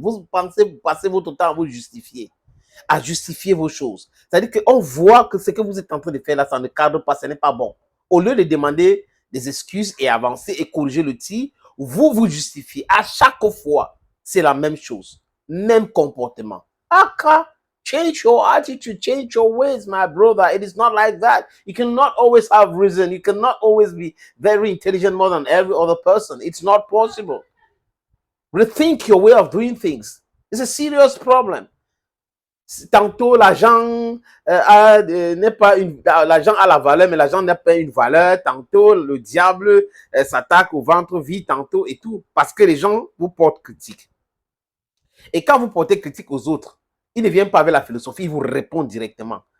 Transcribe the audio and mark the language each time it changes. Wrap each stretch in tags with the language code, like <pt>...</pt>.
<fr>Vous passez votre temps à vous justifier, à justifier vos choses. C'est-à-dire qu'on voit que ce que vous êtes en train de faire là, ça ne cadre pas, ce n'est pas bon. Au lieu de demander des excuses et avancer et corriger le tir, vous vous justifiez. À chaque fois, c'est la même chose. Même comportement.</fr> <en>Aka, change your attitude, change your ways, my brother. It is not like that. You cannot always have reason. You cannot always be very intelligent more than every other person. It's not possible. Rethink your way of doing things. It's a serious problem.</en> <fr>Tantôt, l'argent n'est pas l'argent a la valeur, mais l'argent n'est pas une valeur. Tantôt, le diable s'attaque au ventre vide, tantôt et tout. Parce que les gens vous portent critique. Et quand vous portez critique aux autres, ils ne viennent pas avec la philosophie, ils vous répondent directement.</fr>